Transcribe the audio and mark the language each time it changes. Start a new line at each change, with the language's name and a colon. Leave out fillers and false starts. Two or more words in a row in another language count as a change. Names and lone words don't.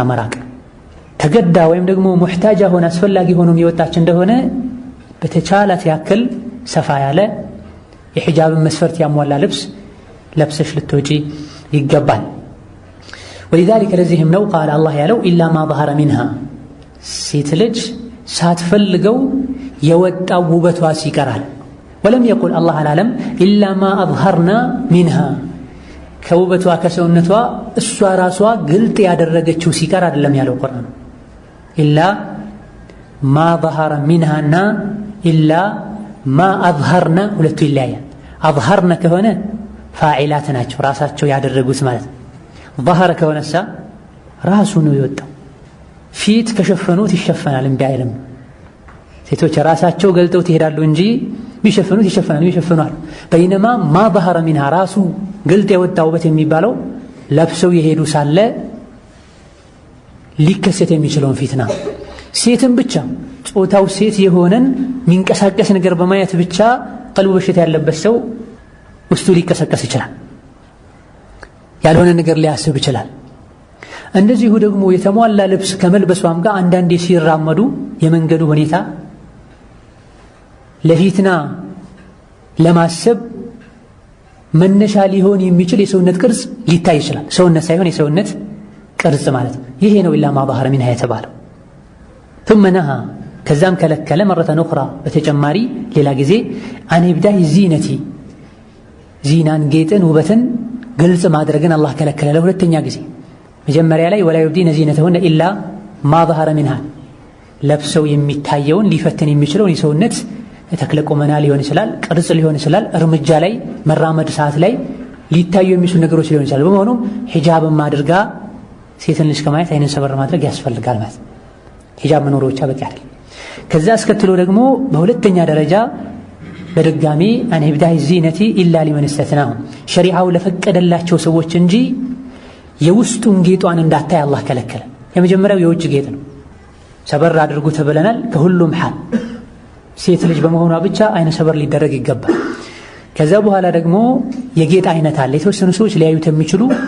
Amharic: መራቅ። ተገዳ ወይም ደግሞ ሙሕታጃ ሆነ አስፈላጊ ሆኖ የወጣች እንደሆነ በተቻላት ያክል ሰፋ ያለ የሒጃብን መስፈርት ያሟላ ልብስ ለብሰሽ ልትወጪ ይገባል። ወሊዛሊከ ለዚህም ነው ቃል አላህ ያለው
Arabic: إلا ما ظهر منها
Amharic: ሴት ልጅ ሳትፈልገው የወጣው ውበቷ ሲቀራል።
Arabic: ولم يقل
Amharic: አላህ አላለም
Arabic: إلا ما أظهرنا
Amharic: منها ከውበቷ ከሰውነቷ እሷ ራሷ ግልጥ ያደረገችው ሲቀር አይደለም ያለው ቁርአኑ።
Arabic: إلا ما ظهر
Amharic: منها እና
Arabic: إلا ما أظهرن
Amharic: ሁለቱ ይለያያል። አዝሀርነ ከሆነ ፋዒላት ናቸው ራሳቸው ያደረጉት ማለት ነው። ظهر ከሆነሳ ራሱ ነው የወጣው። ፊት ከሸፈኑት ይሸፈናል እምቢ አይልም። ሴቶች ራሳቸው ገልጠው ይሄዳሉ እንጂ ቢሸፈኑት ይሸፈናሉ ይሸፈናሉ። በይነማ
Arabic: ما ظهر منها
Amharic: ራሱ ግልጥ የወጣ ውበት የሚባለው ለብሰው የሄዱ ሳለ ሊከሰት የሚችለውን ፊትና ሴትን ብቻ ጾታው ሴት የሆነን ሚንቀሳቀስ ነገር በማየት ብቻ ቀልቡ በሽታ ያለበት ሰው ውስጡ ሊቀሰቀስ ይችላል። ያልሆነ ነገር ሊያስብ ይችላል። እንደዚሁ ደግሞ የተሟላ ልብስ ከመልበሷም ጋር አንዳንዴ ሲራመዱ የመንገዱ ሁኔታ ለፊትና ለማሰብ መነሻ ሊሆን የሚችል የሰውነት ቅርጽ ሊታይ ይችላል። ሰውነት ሳይሆን የሰውነት ቅርጽ ማለት ነው። ይሄ ነው
Arabic: إلا ما ظهر منها
Amharic: የተባለው።
Arabic: ثم نهى
Amharic: ከዛም ከለከለ
Arabic: مرة أخرى
Amharic: በተጨማሪ ሌላ ጊዜ
Arabic: عن إبداء زينة
Amharic: ዚናን ጌጥን ውበትን ግልጽ ማድረግን አላህ ከለከለ ለሁለተኛ ጊዜ። መጀመሪያ ላይ
Arabic: ولا يبدين زينتهن إلا ما ظهر منها
Amharic: ለብሰው የሚታየውን ሊፈትን የሚችለውን የሰውነት ተክለ ቁመና ሊሆን ይችላል፣ ቅርጽ ሊሆን ይችላል፣ እርምጃ ላይ መራመድ ሰዓት ላይ ሊታዩ የሚችሉ ነገሮች ሊሆን ይችላል። በመሆኑም ሂጃብም አድርጋ ሴትን ልጅ ከማየት አይንን ሰበር ማድረግ ያስፈልጋል ማለት ነው። ሂጃብ መኖሩ ብቻ በቂ አይደለም። ከዛ አስከትሎ ደግሞ በሁለተኛ ደረጃ በድጋሚ
Arabic: عن إبداء زينة إلا لمن استثناه
Amharic: ሸሪዓው ለፈቀደላቸው ሰዎች እንጂ የውስጡን ጌጧን እንዳታይ አላህ ከለከለ። የመጀመሪያው የውጭ ጌጥ ነው። ሰበር አድርጉ ተብለናል። ከሁሉም ሐል ሴት ልጅ በመሆኗ ብቻ አይነ ሰበር ሊደረግ ይገባል። ከዛ በኋላ ደግሞ የጌጥ አይነት አለ። የተወሰኑ ሰዎች ሊያዩት የሚችሉ